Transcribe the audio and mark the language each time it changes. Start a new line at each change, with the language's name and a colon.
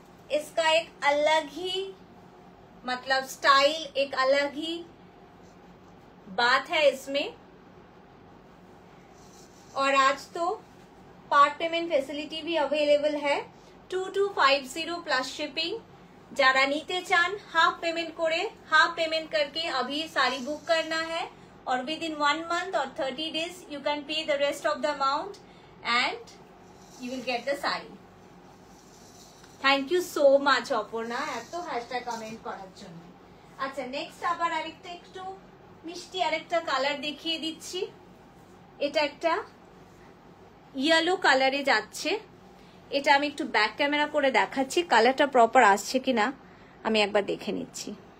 Hindi: इसका एक अलग ही मतलब स्टाइल, एक अलग ही बात है इसमें। और आज तो पार्ट पेमेंट फैसिलिटी भी अवेलेबल है 2250 प्लस शिपिंग।
Bangla: যারা নিতে চান হাফ পেমেন্ট করে, হাফ পেমেন্ট
Hindi: करके अभी साड़ी बुक करना है
English: or within 1 month or 30 days you can pay the rest of the amount and you will get the sari. Thank you so much
Bangla: Aparna এত hashtag comment করার জন্য। আচ্ছা next আবার আরেকটা একটু মিষ্টি আরেকটা কালার দেখিয়ে দিচ্ছি। এটা একটা ইয়েলো কালারে যাচ্ছে, এটা আমি একটু ব্যাক ক্যামেরা করে দেখাচ্ছি, কালারটা প্রপার আসছে কিনা আমি একবার দেখে নিচ্ছি।